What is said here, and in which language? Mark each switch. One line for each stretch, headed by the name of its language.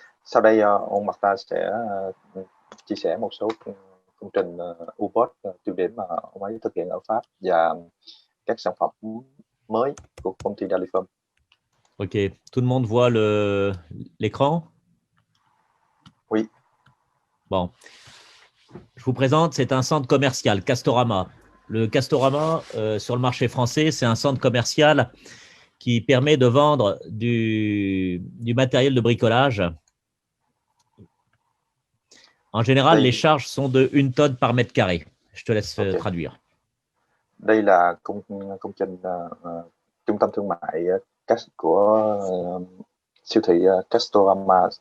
Vietnamese: Sau đây, ông Marta sẽ chia sẻ một số công trình U-boat tiêu điểm mà ông ấy thực hiện ở Pháp và các sản phẩm mới của công ty Daliform. Ok.
French: Tout le monde voit l'écran? Oui. Bon. Je vous présente, c'est un centre commercial, Castorama. Le Castorama, sur le marché français, c'est un centre commercial qui permet de vendre du matériel de bricolage. En général, les charges sont de 1 tonne par mètre carré. Je te laisse traduire.
Vietnamese: Đây là công trình trung tâm thương mại của siêu thị Castorama.